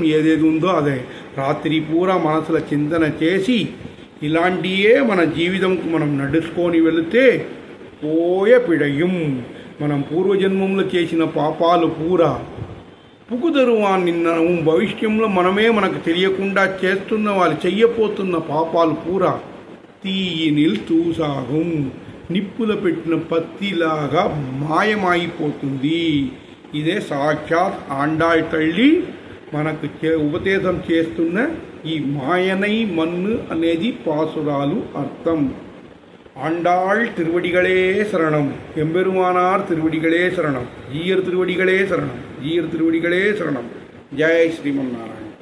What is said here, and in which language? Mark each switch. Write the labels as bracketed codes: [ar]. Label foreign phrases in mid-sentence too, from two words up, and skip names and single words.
[te] ఏదేది ఉందో అదే రాత్రి పూరా మనసుల చింతన చేసి ఇలాంటియే మన జీవితంకు మనం నడుచుకొని వెళితే [ta] போய பிழையும் [te] మనం పూర్వజన్మంలో చేసిన పాపాలు పూరా పుకుదరువాన్ని భవిష్యంలో మనకు తెలియకుండా చేస్తున్న వాళ్ళు చెయ్యపోతున్న పాపాలు పూరా [ta] தீயினில் தூசாகும் [te] నిప్పుల పెట్టిన పత్తిలాగా మాయమైపోతుంది. ఇదే సాక్షాత్ ఆండాళ్ తల్లి మనకు ఉపదేశం చేస్తున్న ఈ [ta] மாயனை மன்னு [te] అనేది పాసురాలు అర్థం. [ta] ஆண்டாள் திருவடிகளே சரணம், எம்பெருமானார் திருவடிகளே சரணம், ஜீயர் திருவடிகளே சரணம், ஜீயர் திருவடிகளே சரணம். ஜெய் ஸ்ரீமன் நாராயண.